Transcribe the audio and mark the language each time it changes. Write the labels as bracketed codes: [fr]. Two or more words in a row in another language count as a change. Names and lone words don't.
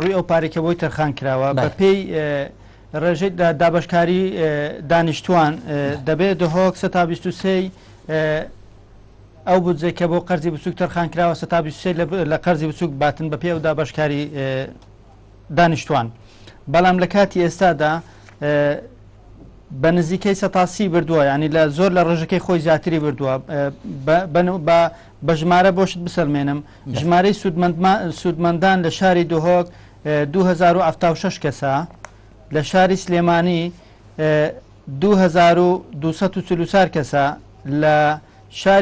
[ku] او پاری که بوی ترخان کراوه بپی رژه دابشکاری دانشتوان دبی دهوک 123 او بودجه که بو قرضی بسوک ترخان کراوه 123 لقرضی بسوک باتن بپی او دابشکاری دانشتوان [ckb] بەڵام لە کاتی ئێستادا بە نزیکەی 180 بردووە یعنی لە زۆر لە ڕژەکەی خۆی زیاتری بردووە بە ژمارە بۆشت بسەلمێنم ژمارەی سوودمەندان لە شاری دهۆک 2076 کەسە لە شاری سلێمانی 2244 کەسە لە شاری